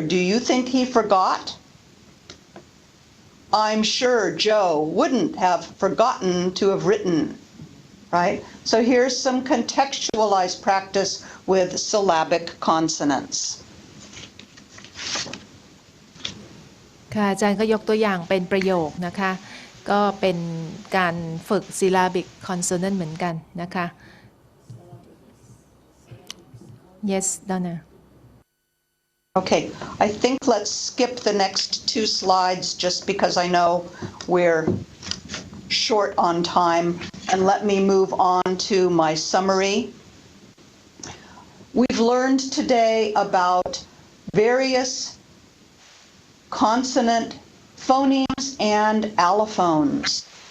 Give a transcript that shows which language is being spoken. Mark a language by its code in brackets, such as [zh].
[en] Do you think he forgot? I'm sure Joe wouldn't have forgotten to have written, right? So here's some contextualized practice with syllabic consonants. [th] ค่ะอาจารย์ก็ยกตัวอย่างเป็นประโยคนะคะก็เป็นการฝึก syllabic consonant เหมือนกันนะคะ [en] yes Donna Okay, I think let's skip the next 2 slides just because I know we're short on time, and let me move on to my summary. We've learned today about various consonant phonemes and allophones.